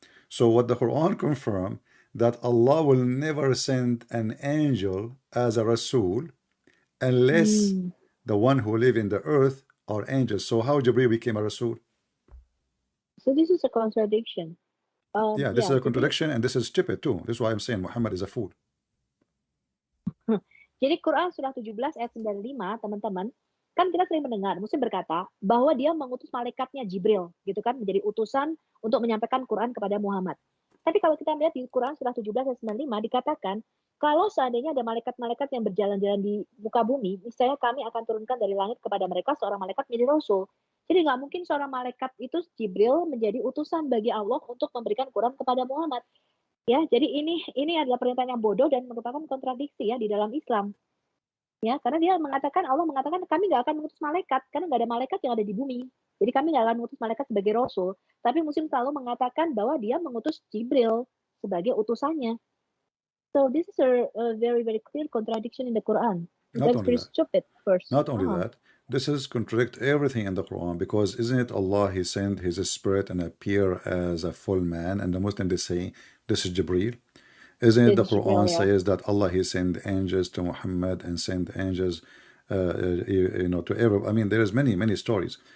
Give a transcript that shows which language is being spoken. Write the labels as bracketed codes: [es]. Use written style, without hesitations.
[en] So what the Quran confirm, that Allah will never send an angel as a Rasul unless the one who live in the earth are angels. So how Jibreel became a Rasul? So this is a contradiction. This is a contradiction, and this is stupid too. This is why I'm saying Muhammad is a fool. [id] Jadi Quran surah 17 ayat 95, teman-teman, kan kita sering mendengar Muslim berkata bahwa dia mengutus malaikatnya Jibril, gitu kan, menjadi utusan untuk menyampaikan Quran kepada Muhammad. Tapi kalau kita melihat di Quran surah 17 ayat 95 dikatakan, kalau seandainya ada malaikat-malaikat yang berjalan-jalan di muka bumi, misalnya kami akan turunkan dari langit kepada mereka seorang malaikat menjadi rasul. Jadi nggak mungkin seorang malaikat itu Jibril menjadi utusan bagi Allah untuk memberikan Quran kepada Muhammad. Ya, jadi ini adalah pernyataan yang bodoh dan merupakan kontradiksi ya di dalam Islam. Ya, karena Allah mengatakan kami nggak akan mengutus malaikat karena nggak ada malaikat yang ada di bumi. Jadi kami nggak akan mengutus malaikat sebagai rasul. Tapi Muslim selalu mengatakan bahwa dia mengutus Jibril sebagai utusannya. [en] So this is a very very clear contradiction in the Quran. That's very stupid. First. Not only that, this is contradict everything in the Quran, because isn't it Allah, He sent His spirit and appear as a full man, and the Muslim they say this is Jibreel. Isn't it the Quran says that Allah He sent angels to Muhammad and sent angels to every, I mean there's many stories.